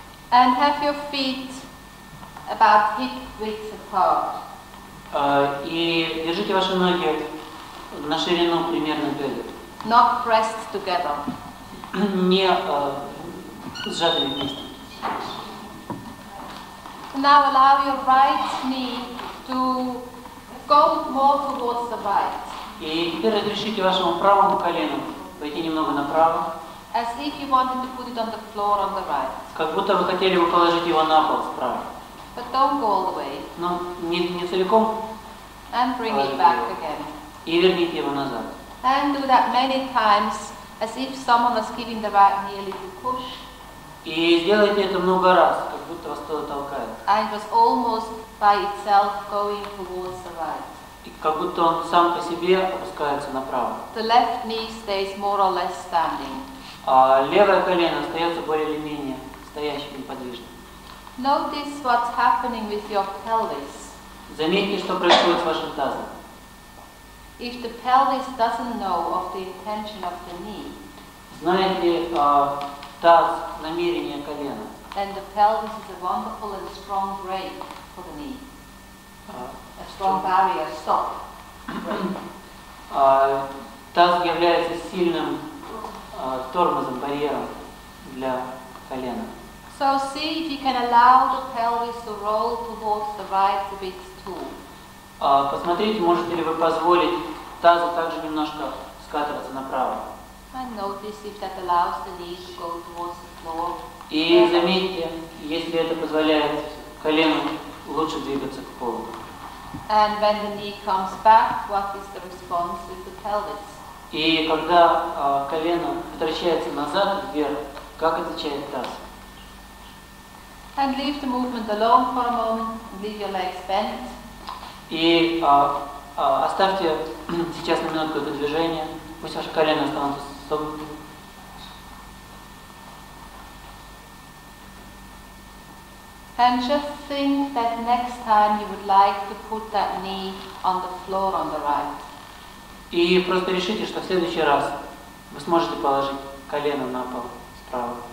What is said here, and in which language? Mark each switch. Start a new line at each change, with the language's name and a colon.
English: And have your feet about hip width apart.
Russian: И держите ваши ноги на ширину примерно бедер.
English: Not pressed together.
Russian: Не сжатыми вместе.
English: Now allow your right knee to go more towards the right.
Russian: И теперь разрешите вашему правому колену пойти немного направо,
English: As if you wanted to put it on the floor on the right.
Russian: как будто вы хотели бы положить его на пол справа.
English: But don't go all the way.
Russian: Но не целиком.
English: And bring it back again.
Russian: И верните его назад.
English: And do that many times as if someone was giving the right knee a little push.
Russian: И сделайте это много раз, как будто вас кто-то толкает.
English: And it was almost by itself going towards the right.
Russian: И как будто он сам по себе опускается направо.
English: The left knee stays more or less standing.
Russian: А левое колено остается более или менее стоящим неподвижно.
English: Notice what's happening with your pelvis.
Russian: Заметьте, что происходит с вашим тазом.
English: If the pelvis doesn't know of the intention of the knee,
Russian: Знает ли таз намерение колена?
English: then the pelvis is a wonderful and strong brake for the knee. A strong barrier, stop.
Russian: Таз является сильным тормозом, барьером для колена.
English: So see if you can allow the pelvis to roll towards the right a bit too.
Russian: Посмотрите, можете ли вы позволить тазу также немножко скатываться направо.
English: And notice if that allows the knee to go towards the floor.
Russian: И заметьте, если это позволяет колену лучше двигаться к полу.
English: And when the knee comes back, what is the response with the pelvis?
Russian: И когда колено возвращается назад, вверх, как отвечает таз?
English: And leave the movement alone for a moment, and leave your legs bent.
Russian: И оставьте сейчас на минутку это движение, пусть ваше колено останутся согнутым.
English: And just think that next time you would like to put that knee on the floor on the right.
Russian: И просто решите, что в следующий раз вы сможете положить колено на пол справа.